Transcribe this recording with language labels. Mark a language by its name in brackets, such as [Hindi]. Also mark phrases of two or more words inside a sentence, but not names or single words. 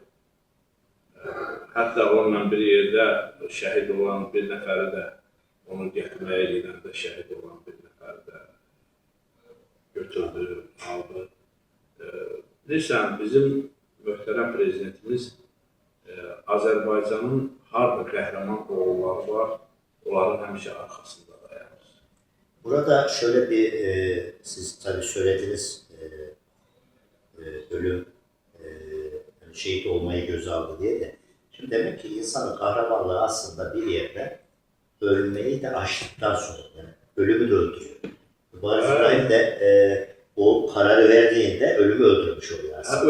[Azerbaijani] Hətta onunla bir yerdə şəhid olan bir nəfəri də onu gətirməyə gedəndə şəhid olan bir nəfəri də götürdü, aldı. Bilirsən, bizim möhtərəm prezidentimiz Azərbaycanın harda qəhrəman oğulları var, onların həmişə arxasında dayanır. [Turkish] Burada şöyle bir, siz tabii söylediniz, ölüm, şehit olmayı göze aldı diye de. Şimdi demek ki insanın kahramanlığı aslında bir yerde ölmeyi de aştıktan sonra, yani ölümü de öldürüyor. Mübariz İbrahim de o kararı verdiğinde ölümü öldürmüş oluyor aslında.